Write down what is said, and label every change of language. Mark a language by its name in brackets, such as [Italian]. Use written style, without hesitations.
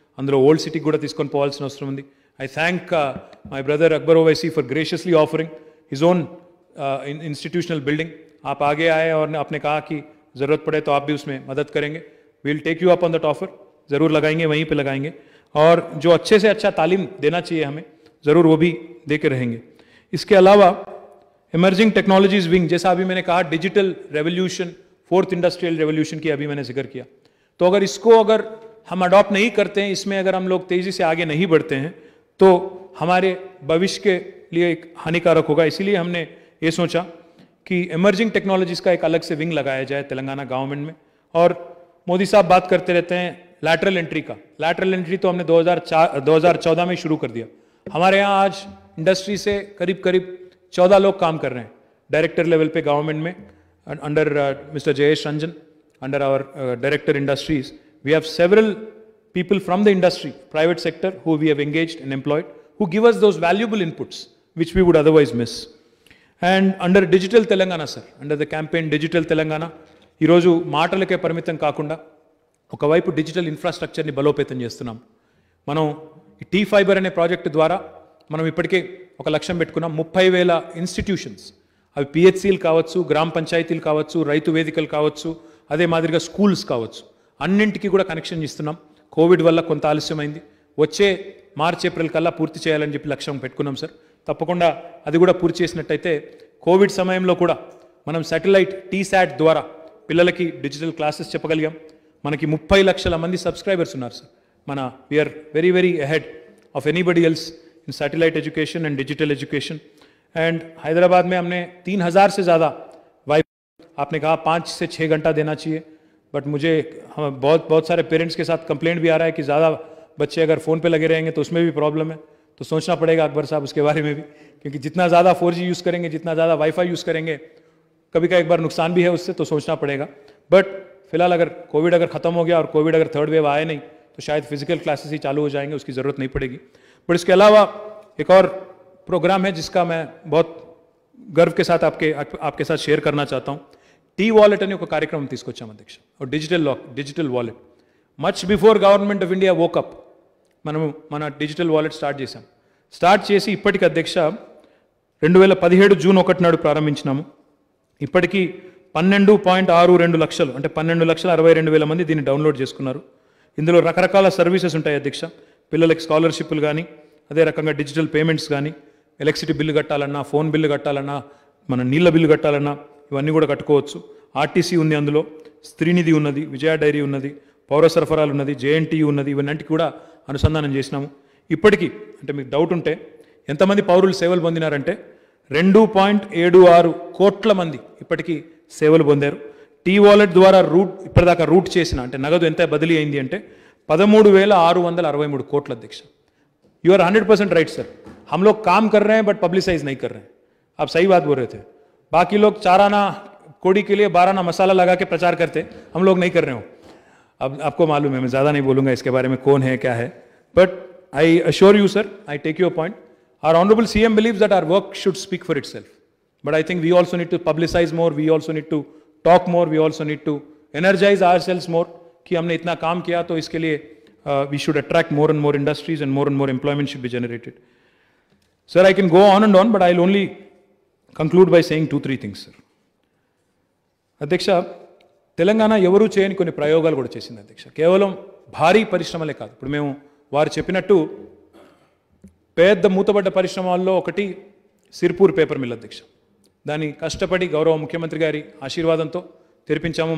[Telugu] అందులో ఓల్డ్ సిటీకి కూడా తీసుకొని పోవాల్సిన అవసరం ఉంది. [English] I thank my brother Akbar Owaisi for graciously offering his own institutional building. [Hindi] आप आगे आए और आपने कहा कि ज़रूरत पड़े तो आप भी उसमें मदद करेंगे. [English] We'll take you up on that offer. [Hindi] ज़रूर लगाएंगे, वहीं पे लगाएंगे. और जो अच्छे से अच्छा तालीम देना चाहिए हमें, ज़रूर वो भी दे के रहेंगे. इसके अलावा इमर्जिंग टेक्नोलॉजीज विंग, जैसा अभी मैंने कहा digital revolution, 4th industrial revolution की अभी मैंने जिक्र किया. तो अगर हम अडॉप्ट नहीं करते हैं, इसमें अगर हम लोग तेज़ी से आगे नहीं बढ़ते हैं तो हमारे भविष्य के लिए एक हानिकारक होगा. इसीलिए हमने ये सोचा कि इमर्जिंग टेक्नोलॉजीज़ का एक अलग से विंग लगाया जाए तेलंगाना गवर्नमेंट में. और मोदी साहब बात करते रहते हैं लैटरल एंट्री का. लैटरल एंट्री तो हमने 2014 में शुरू कर दिया. हमारे यहाँ आज इंडस्ट्री से करीब 14 लोग काम कर रहे हैं डायरेक्टर लेवल पे गवर्नमेंट में, [English] Under mister Jayesh Ranjan, under our director industries. We have several people from the industry, private sector, who we have engaged and employed, who give us those valuable inputs which we would otherwise miss. And under Digital Telangana, sir, under the campaign Digital Telangana, [Telugu] ఈరోజు మాటలకే పరిమితం కాకుండా ఒకవైపు digital ఇన్ఫ్రాస్ట్రక్చర్ని బలోపేతం చేస్తున్నాం. మనం ఈ tea fibre అనే ప్రాజెక్టు ద్వారా మనం ఇప్పటికే ఒక లక్ష్యం పెట్టుకున్నాం. 30,000 ఇన్స్టిట్యూషన్స్, అవి పిహెచ్సిలు కావచ్చు, గ్రామ పంచాయతీలు కావచ్చు, రైతు వేదికలు కావచ్చు, అదే మాదిరిగా స్కూల్స్ కావచ్చు, అన్నింటికి కూడా కనెక్షన్ ఇస్తున్నాం. కోవిడ్ వల్ల కొంత ఆలస్యమైంది, వచ్చే మార్చ్ ఏప్రిల్ కల్లా పూర్తి చేయాలని చెప్పి లక్ష్యం పెట్టుకున్నాం సార్. తప్పకుండా అది కూడా పూర్తి చేసినట్టయితే కోవిడ్ సమయంలో కూడా మనం శాటిలైట్ టీశాట్ ద్వారా పిల్లలకి డిజిటల్ క్లాసెస్ చెప్పగలిగాం. మనకి 30 లక్షల మంది సబ్స్క్రైబర్స్ ఉన్నారు సార్. [English] మన we are very very ahead of anybody else in satellite education and digital education. [Hindi] And Hyderabad में हमने 3,000 से ज़्यादा वाईफाई, आपने कहा 5 से 6 घंटा देना चाहिए, बट मुझे बहुत सारे पेरेंट्स के साथ कंप्लेंट भी आ रहा है कि ज़्यादा बच्चे अगर फ़ोन पे लगे रहेंगे तो उसमें भी प्रॉब्लम है. तो सोचना पड़ेगा अकबर साहब उसके बारे में भी, क्योंकि जितना ज़्यादा 4G यूज़ करेंगे, जितना ज़्यादा वाईफाई यूज़ करेंगे, कभी का एक बार नुकसान भी है उससे, तो सोचना पड़ेगा. बट फिलहाल अगर कोविड अगर ख़त्म हो गया और कोविड अगर थर्ड वेव आए नहीं तो शायद फिजिकल क्लासेस ही चालू हो जाएंगे, उसकी ज़रूरत नहीं पड़ेगी. बट इसके अलावा एक और प्रोग्राम है जिसका मैं बहुत गर्व के साथ आपके साथ शेयर करना चाहता हूँ. [Telugu] टी वॉलेट अने ఒక కార్యక్రమం తీసుకొచ్చాం అధ్యక్ష. और digital wallet [English] much before government of India woke up [Telugu] మనము మన డిజిటల్ వాలెట్ స్టార్ట్ చేసి ఇప్పటికి అధ్యక్ష 2017 జూన్ 1 నాడు ప్రారంభించినాము. ఇప్పటికీ 12.62 లక్షలు, అంటే 12,62,000 మంది దీన్ని డౌన్లోడ్ చేసుకున్నారు. ఇందులో రకరకాల సర్వీసెస్ ఉంటాయి అధ్యక్ష. పిల్లలకి స్కాలర్షిప్లు కానీ, అదే రకంగా డిజిటల్ పేమెంట్స్ కానీ, ఎలక్ట్రిసిటీ బిల్లు కట్టాలన్నా, ఫోన్ బిల్లు కట్టాలన్నా, మన నీళ్ళ బిల్లు కట్టాలన్నా ఇవన్నీ కూడా కట్టుకోవచ్చు. ఆర్టీసీ ఉంది, అందులో స్త్రీనిధి ఉన్నది, విజయ డైరీ ఉన్నది, పౌర సరఫరాలు ఉన్నది, జేఎన్టీయూ ఉన్నది, ఇవన్నింటికి కూడా అనుసంధానం చేసినాము. ఇప్పటికీ అంటే మీకు డౌట్ ఉంటే ఎంతమంది పౌరులు సేవలు పొందినారంటే 2.76 కోట్ల మంది ఇప్పటికీ సేవలు పొందారు. టీ వాలెట్ ద్వారా ఇప్పటిదాకా రూట్ చేసిన అంటే నగదు ఎంత బదిలీ అయింది అంటే 13,663 కోట్ల అధ్యక్ష. [English] You are 100% right sir. [Hindi] हम लोग काम कर रहे हैं बट पब्लिसाइज नहीं कर रहे हैं. आप सही बात बोल रहे थे. बाकी लोग 4 आना कोड़ी के लिए 12 आना मसाला लगा के प्रचार करते, हम लोग नहीं कर रहे हो. अब आपको मालूम है, मैं ज़्यादा नहीं बोलूँगा इसके बारे में कौन है क्या है. [English] But I assure you sir, I take your point. Our honourable CM believes that our work should speak for itself. But I think we also need to publicize more, we also need to talk more, we also need to energize ourselves more [Hindi] कि हमने इतना काम किया तो इसके लिए [English] we should attract more and more industries and more employment should be generated. Sir, I can go on, but I'll only conclude by saying 2-3 things, sir. [Telugu] అధ్యక్ష, తెలంగాణ ఎవరూ చేయని కొన్ని ప్రయోగాలు కూడా చేసింది అధ్యక్ష. కేవలం భారీ పరిశ్రమలే కాదు. ఇప్పుడు మేము వారు చెప్పినట్టు పెద్ద మూతబడ్డ పరిశ్రమల్లో ఒకటి సిర్పూర్ పేపర్ మిల్ అధ్యక్ష. దాన్ని కష్టపడి గౌరవ ముఖ్యమంత్రి గారి ఆశీర్వాదంతో తెరిపించాము.